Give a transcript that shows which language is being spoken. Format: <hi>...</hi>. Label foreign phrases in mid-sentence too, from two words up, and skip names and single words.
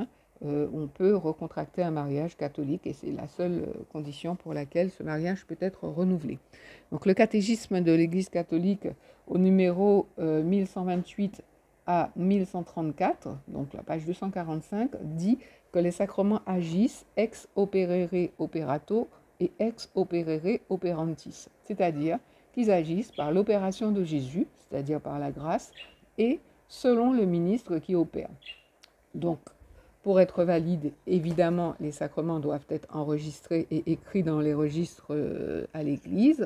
<fr>On peut recontracter un mariage catholique et c'est la seule condition pour laquelle ce mariage peut être renouvelé. Donc le catéchisme de l'Église catholique au numéro 1128 à 1134, donc la page 245, dit que les sacrements agissent</fr> <la>ex opere operato et ex opere operantis,</la> <fr>c'est-à-dire qu'ils agissent par l'opération de Jésus, c'est-à-dire par la grâce, et selon le ministre qui opère. Donc, pour être valide, évidemment, les sacrements doivent être enregistrés et écrits dans les registres à l'Église.</fr>